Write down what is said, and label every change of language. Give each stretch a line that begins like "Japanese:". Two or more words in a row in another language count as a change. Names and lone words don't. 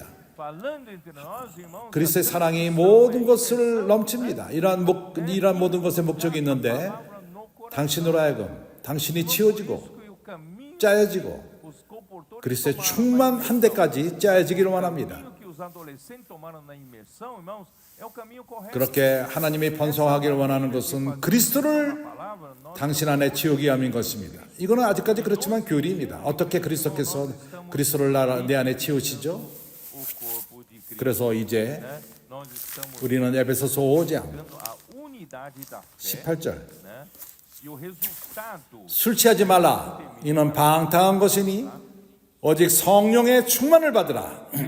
Korean: 그리스도의 사랑이 모든 것을 넘칩니다. 이러한 모든 것의 목적이 있는데 당신으로 하여금 당신이 채워지고 짜여지고 그리스도의 충만한 데까지 짜여지기를 원합니다.
Portuguese: os adolescentes tomaram na imersão, irmãos, é o caminho correto.
Korean: 그렇게 하나님이 번성하기를 원하는 것은 그리스도를 당신 안에 채우기 위함인 것입니다. 이거는 아직까지 그렇지만 교리입니다. 어떻게 그리스도께서 그리스도를 내 안에 채우시죠? 그래서 이제 우리는 에베소서 5장 18절 술 취하지 말라 이는 방탕한 것이니 오직 성령의 충만을 받으라.